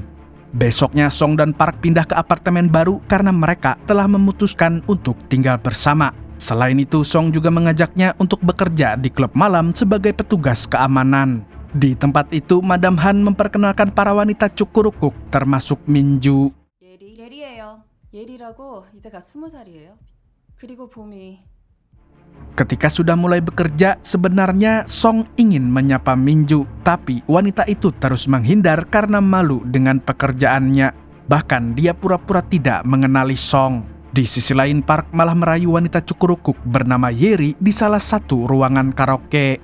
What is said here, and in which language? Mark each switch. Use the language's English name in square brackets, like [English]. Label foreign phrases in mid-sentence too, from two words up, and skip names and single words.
[Indonesian] Besoknya, Song dan Park pindah ke apartemen baru karena mereka telah memutuskan untuk tinggal bersama. Selain itu, Song juga mengajaknya untuk bekerja di klub malam sebagai petugas keamanan. Di tempat itu, Madam Han memperkenalkan para wanita cukurukuk termasuk Minju. [Korean] 예리예요. 예리라고 이제가 20살이에요. 그리고 봄이. [Indonesian] Ketika sudah mulai bekerja, sebenarnya Song ingin menyapa Minju, tapi wanita itu terus menghindar karena malu dengan pekerjaannya. Bahkan dia pura-pura tidak mengenali Song. Di sisi lain, Park malah merayu wanita cukurukuk bernama Yeri di salah satu ruangan karaoke.